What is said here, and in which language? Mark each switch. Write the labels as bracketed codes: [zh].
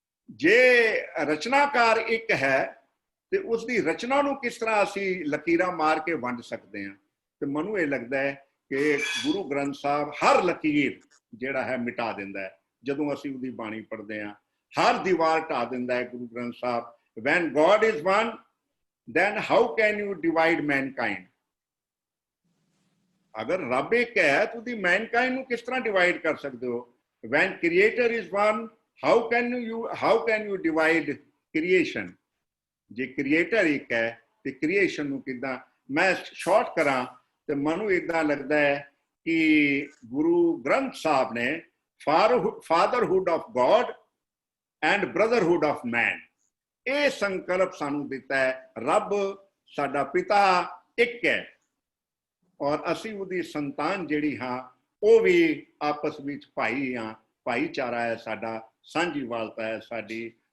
[pa] ਜੇ ਰਚਨਾਕਾਰ ਇੱਕ ਹੈ ਤੇ ਉਸ ਦੀ ਰਚਨਾ ਨੂੰ ਕਿਸ ਤਰ੍ਹਾਂ ਅਸੀਂ ਲਕੀਰਾਂ ਮਾਰ ਕੇ ਵੰਡ ਸਕਦੇ ਹਾਂ। ਤੇ ਮੈਨੂੰ ਇਹ ਲੱਗਦਾ ਹੈ ਕਿ ਗੁਰੂ ਗ੍ਰੰਥ ਸਾਹਿਬ ਹਰ ਲਕੀਰ ਜਿਹੜਾ ਹੈ ਮਿਟਾ ਦਿੰਦਾ ਹੈ ਜਦੋਂ ਅਸੀਂ ਉਹਦੀ ਬਾਣੀ ਪੜ੍ਹਦੇ ਹਾਂ। ਹਰ ਦੀਵਾਰ ਢਾ ਦਿੰਦਾ ਹੈ Guru Granth Sahib. [en] when God is one, then how can you divide mankind? [pa] ਅਗਰ ਰੱਬ ਇੱਕ ਹੈ ਤਾਂ ਉਹਦੀ ਮੈਨਕਾਈਂਡ ਨੂੰ ਕਿਸ ਤਰ੍ਹਾਂ ਡਿਵਾਈਡ ਕਰ ਸਕਦੇ ਹੋ। [en] when creator is one, how can you divide creation? [pa] ਜੇ ਕ੍ਰੀਏਟਰ ਇੱਕ ਹੈ ਤੇ ਕ੍ਰੀਏਸ਼ਨ ਨੂੰ ਕਿੱਦਾਂ। ਮੈਂ ਸ਼ਾਰਟ ਕਰਾਂ ਤੇ ਮੈਨੂੰ ਇਦਾਂ ਲੱਗਦਾ ਹੈ ਕਿ ਗੁਰੂ ਗ੍ਰੰਥ ਸਾਹਿਬ ਨੇ [en] fatherhood of God and brotherhood of man [pa] ਇਹ ਸੰਕਲਪ ਸਾਨੂੰ ਦਿੱਤਾ ਹੈ। ਰੱਬ ਸਾਡਾ ਪਿਤਾ ਇੱਕ ਹੈ ਔਰ ਅਸੀਂ ਉਹਦੀ ਸੰਤਾਨ ਜਿਹੜੀ ਹਾਂ ਉਹ ਵੀ ਆਪਸ ਵਿੱਚ ਭਾਈ ਹਾਂ, ਭਾਈਚਾਰਾ ਹੈ ਸਾਡਾ, ਸਾਂਝੀਵਾਲਤਾ ਹੈ ਸਾਡੀ।